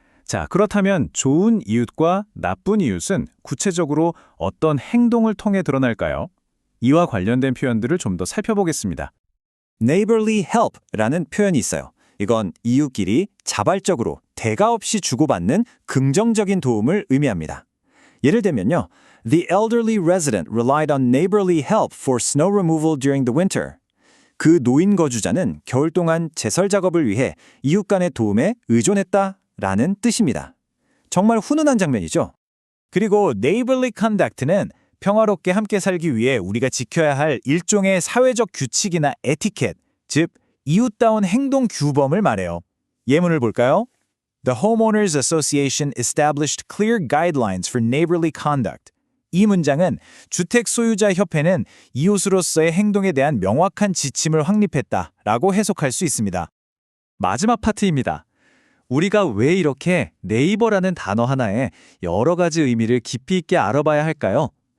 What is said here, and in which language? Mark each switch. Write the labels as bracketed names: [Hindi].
[Korean] 자, 그렇다면 좋은 이웃과 나쁜 이웃은 구체적으로 어떤 행동을 통해 드러날까요? 이와 관련된 표현들을 좀 더 살펴보겠습니다. Neighborly help라는 표현이 있어요. 이건 이웃끼리 자발적으로 대가 없이 주고받는 긍정적인 도움을 의미합니다. 예를 들면요. [English] The elderly resident relied on neighborly help for snow removal during the winter. [Korean] 그 노인 거주자는 겨울 동안 제설 작업을 위해 이웃 간의 도움에 의존했다라는 뜻입니다. 정말 훈훈한 장면이죠. 그리고 neighborly conduct는 평화롭게 함께 살기 위해 우리가 지켜야 할 일종의 사회적 규칙이나 에티켓, 즉 이웃다운 행동 규범을 말해요. 예문을 볼까요? [English] The Homeowners Association established clear guidelines for neighborly conduct. [Korean] 이 문장은 주택 소유자 협회는 이웃으로서의 행동에 대한 명확한 지침을 확립했다라고 해석할 수 있습니다. 마지막 파트입니다. 우리가 왜 이렇게 네이버라는 단어 하나에 여러 가지 의미를 깊이 있게 알아봐야 할까요?